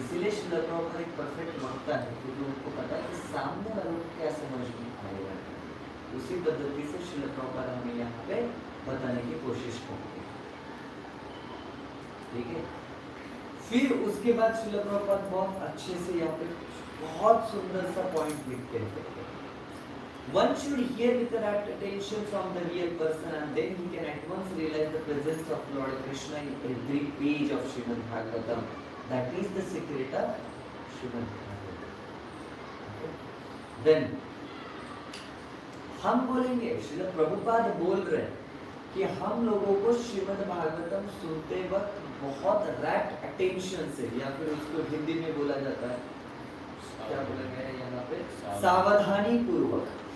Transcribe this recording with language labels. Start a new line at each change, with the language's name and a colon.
Hindi: इसीलिए श्रील प्रभुपाद एक परफेक्ट वक्ता है, क्योंकि उनको पता है कि सामने वालों को क्या समझ में आएगा। उसी पद्धति से श्रील प्रभुपाद हमें यहाँ पे बताने की कोशिश करते हैं, ठीक है। फिर उसके बाद श्रील प्रभुपाद बहुत अच्छे से यहाँ पे बहुत सुंदर सा पॉइंट लिखते हैं।
English: One should hear with the rapt attention from the real person, and then he can at once realize the presence of Lord Krishna in every page of Srimad Bhagavatam. That is the secret of Srimad Bhagavatam.
Hindi: Then हम बोलेंगे, श्रील प्रभुपाद बोल रहे हैं कि हम लोगों को श्रीमद् भागवतम सुनते वक्त बहुत रैप्ट अटेंशन से, या फिर उसको हिंदी में बोला जाता है, क्या बोला गया है यहाँ पे, सावधानी पूर्वक।